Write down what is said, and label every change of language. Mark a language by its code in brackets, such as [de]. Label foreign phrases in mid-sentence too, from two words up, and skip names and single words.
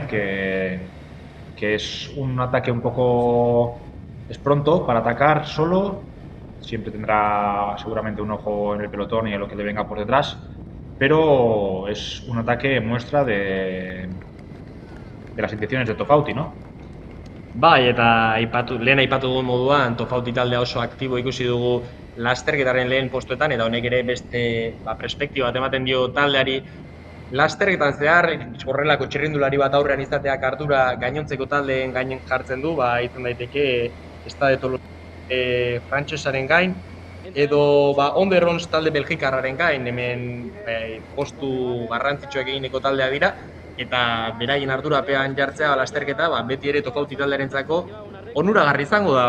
[es] Que es un ataque un poco... es pronto para atacar solo, siempre tendrá seguramente un ojo en el pelotón y en lo que le venga por detrás, pero es un ataque muestra de las intenciones de Tofauti, ¿no? [eu] Eta lehen aipatu dugun moduan, Tofauti taldea oso aktibo ikusi dugu lasterketaren lehen postuetan, eta honek ere beste perspektiba bat ematen dio taldeari. Lasterketan zehar, horrelako txirrindulari bat aurrean izateak ardura gainontzeko taldeen gainen jartzen du, izan daiteke Stade Toulouse frantsesaren gain, edo Onderrons talde belgikarraren gain, hemen postu garrantzitsuak egineko taldea dira, eta beraien ardurapean jartzea lasterketa, beti ere Tofauti taldearentzako onuragarri izango da.